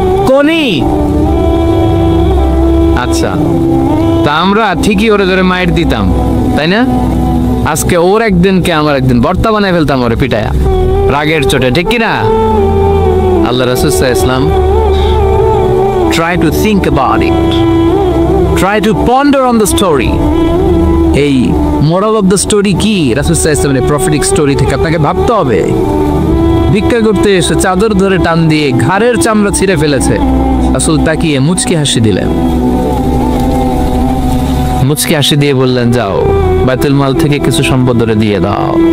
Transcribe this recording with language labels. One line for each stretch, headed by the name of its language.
Bangla: কোনি আচ্ছা, তা আমরা ঠিকই ওরে ধরে মাইর দিতাম, তাই না? আজকে ওর একদিনকে আমার একদিন বর্তা বানায় ফেলতাম ওরে পিটায়া, রাগের চোটে, ঠিক কিনা?
Arabic: আল্লাহ রাসূল সাল্লাল্লাহু আলাইহি ওয়াসাল্লাম
English: try to think about it, try to ponder on the story.
Bangla: এই
English: moral of the story
Bangla: কি? রাসূল সাল্লাল্লাহু আলাইহি ওয়াসাল্লামের
English: prophetic story
Bangla: থেকে আপনাকে ভাবতে হবে। ভিক্ষা করতে এসে চাদর ধরে টান দিয়ে ঘাড়ের চামড়া ছিঁড়ে ফেলেছে, রাসূল তাকিয়ে মুচকি হাসি দিলেন। মুচকি হাসি দিয়ে বললেন, যাও বাইতুল মাল থেকে কিছু সম্পদ ধরে দিয়ে দাও।